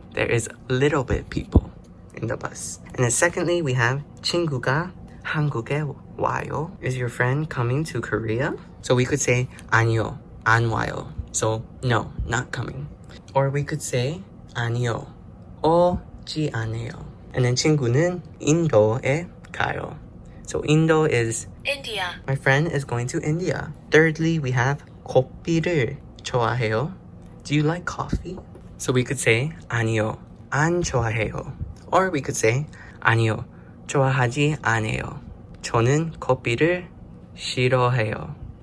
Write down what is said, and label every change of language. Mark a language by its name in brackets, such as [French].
[English] There is little bit people in the bus. And then secondly, we have [Korean] 친구가 한국에 와요. [English] Is your friend coming to Korea? So we could say [Korean] 아니요. 안 와요. [English] So no, not coming. Or we could say [Korean] 아니요. 오지 않아요. And then 친구는 인도에 가요. [English] So Indo is India. my friend is going to India. Thirdly, we have [Korean] 커피를 좋아해요. [English] Do you like coffee? So we could say [Korean] 아니요. 안 좋아해요. [English] Or we could say [Korean] 아니요. 좋아하지 않아요. 저는 커피를 싫어해요.